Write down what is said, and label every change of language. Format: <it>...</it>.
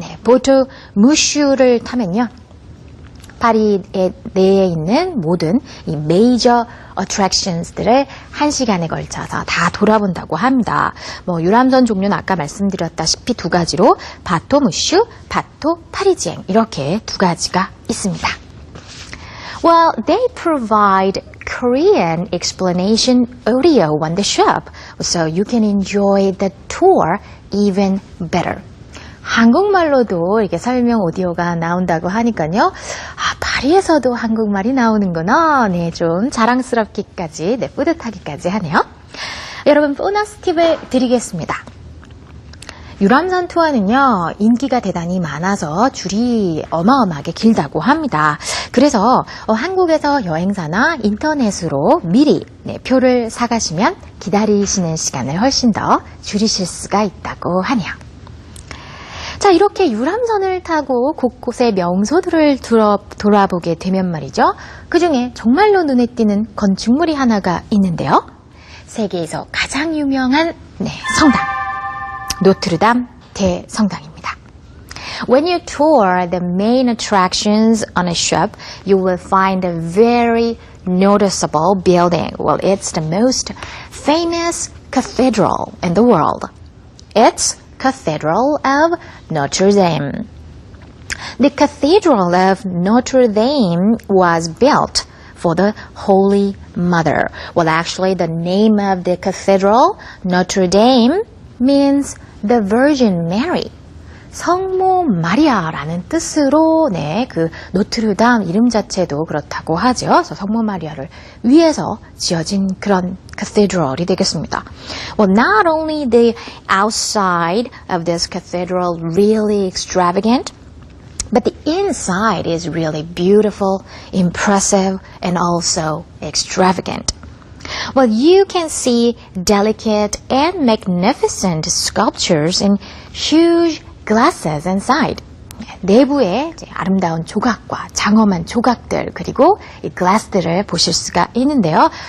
<ko>Bateau Mouchou를 타면요. 파리 내에 있는 모든 이 메이저 어트랙션스들을 1시간에 걸쳐서 다 돌아본다고 합니다. 유람선 종류는 아까 말씀드렸다시피 두 가지로 바토 무슈, 바토 파리지행 이렇게 두 가지가 있습니다.</ko> <en>Well, they provide Korean explanation audio on the ship, so you can enjoy the tour even better.</en> <ko>한국말로도 이렇게 설명 오디오가 나온다고 하니까요. 파리에서도 한국말이 나오는구나. 좀 자랑스럽기까지, 뿌듯하기까지 하네요. 여러분, 보너스 팁을 드리겠습니다. 유람선 투어는요, 인기가 대단히 많아서 줄이 어마어마하게 길다고 합니다. 그래서 한국에서 여행사나 인터넷으로 미리 표를 사가시면 기다리시는 시간을 훨씬 더 줄이실 수가 있다고 하네요. 자, 이렇게 유람선을 타고 곳곳의 명소들을 돌아보게 되면 말이죠. 그 중에 정말로 눈에 띄는 건축물이 하나가 있는데요. 세계에서 가장 유명한 성당. 노트르담 대성당입니다.</ko> <en>When you tour the main attractions on a ship, you will find a very noticeable building. Well, it's the most famous cathedral in the world. It's Cathedral of Notre Dame. The Cathedral of Notre Dame was built for the Holy Mother. Well, actually, the name of the cathedral, Notre Dame, means the Virgin Mary.</en> <ko>성모 마리아라는 뜻으로 그 노트르담 이름 자체도 그렇다고 하죠. 그래서 성모 마리아를 위해서 지어진 그런 cathedral이 되겠습니다.</ko> <en>Well, not only the outside of this cathedral really extravagant, But the inside is really beautiful, impressive, and also extravagant. Well, you can see delicate and magnificent sculptures in huge glasses inside.</en> <ko>내부에 이제 아름다운 조각과 장엄한 조각들 그리고 이 글라스들을 보실 수가 있는데요.</ko>